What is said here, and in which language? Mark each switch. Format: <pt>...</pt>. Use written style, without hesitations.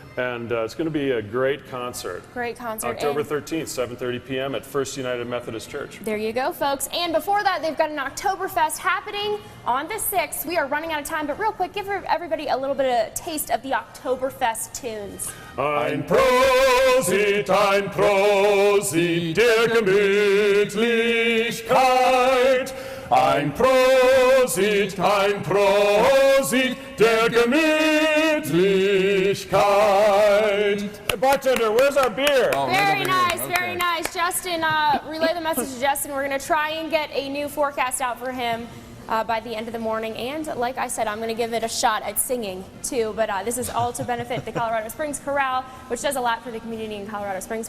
<en>And it's going to be a great concert. Great concert. October 13th, 7:30 p.m. at First United Methodist Church. There you go, folks. And before that, they've got an Oktoberfest happening on the 6th. We are running out of time, but real quick, give everybody a little bit of a taste of the Oktoberfest tunes.</en> <de>Ein Prosit, der Gemütlichkeit. Ein Prosit, der Gemütlichkeit.</de> <en>Hey, bartender, where's our beer? Oh, very nice, very nice. Justin, relay the message to Justin. We're going to try and get a new forecast out for him by the end of the morning. And like I said, I'm going to give it a shot at singing too. But this is all to benefit the Colorado Springs Chorale, which does a lot for the community in Colorado Springs.</en>